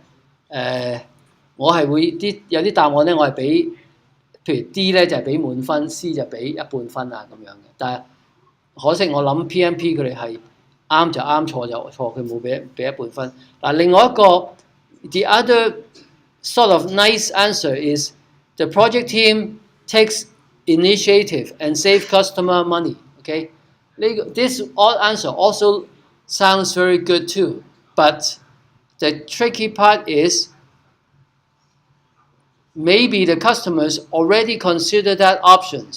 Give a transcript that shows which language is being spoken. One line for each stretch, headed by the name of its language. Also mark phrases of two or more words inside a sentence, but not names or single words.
Cantonese: 我係會有啲答案咧，我係俾譬如 D 咧就係俾滿分 ，C 就俾一半分啊咁樣嘅。但係可惜我諗 PMP 佢哋係啱就啱，錯就錯，佢冇俾一半分。
English: 嗱，
Cantonese: 另外一個
English: the other sort of nice answer is the project team takes initiative and save customer money. Okay, this answer also sounds very good too, but the tricky part is maybe the customers already consider that options.